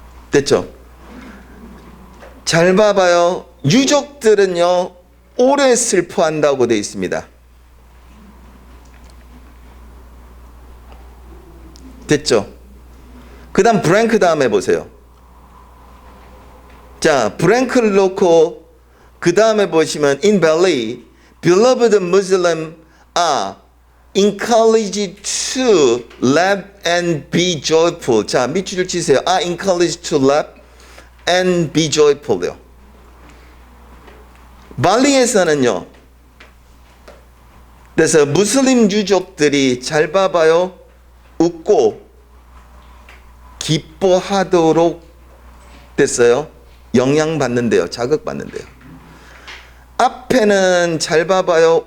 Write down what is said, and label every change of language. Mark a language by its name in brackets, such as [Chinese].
[Korean] 됐죠? 잘 봐봐요. 유족들은요, 오래 슬퍼한다고 되어 있습니다. 됐죠? 그 다음 브랭크 다음에 보세요. 자, 브랭크를 놓고 그 다음에 보시면 [English] in Bali, beloved Muslim are encouraged to laugh and be joyful. [Korean] 자, 밑줄을 치세요. [English] encouraged to laugh and be joyful요. [Korean] 발리에서는요. 그래서 무슬림 유족들이 잘 봐봐요. 웃고 기뻐하도록 됐어요. 영향받는데요. 자극받는데요. 앞에는 잘 봐봐요.